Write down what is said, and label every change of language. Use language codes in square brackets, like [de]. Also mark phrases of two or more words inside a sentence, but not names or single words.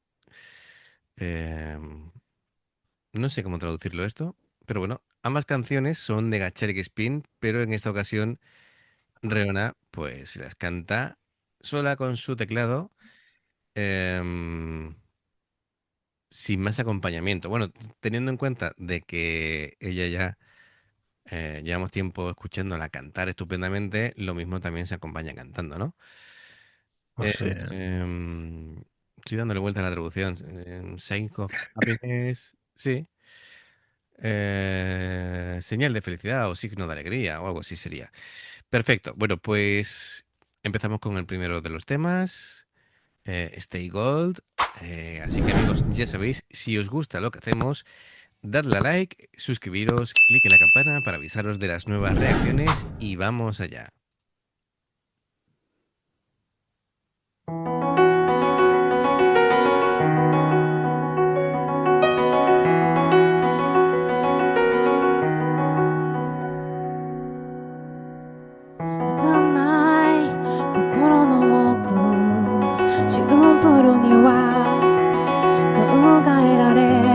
[es] Eh, no sé cómo traducirlo esto, pero bueno, ambas canciones son de Gacheric Spin, pero en esta ocasión Reona pues las canta sola con su teclado, em, sin más acompañamiento. Bueno, teniendo en cuenta de que ella ya llevamos tiempo escuchándola cantar estupendamente, lo mismo también se acompaña cantando, ¿no? Pues sí, Estoy dándole vuelta a la traducción. Sign of Happiness, sí. Señal de felicidad o signo de alegría o algo así sería. Perfecto. Bueno, pues empezamos con el primero de los temas, Stay Gold. Así que amigos, ya sabéis, si os gusta lo que hacemos, dadle a like, suscribiros, clic en la campana para avisaros de las nuevas reacciones y vamos allá. [ja] がない心の奥シンプルには考えられ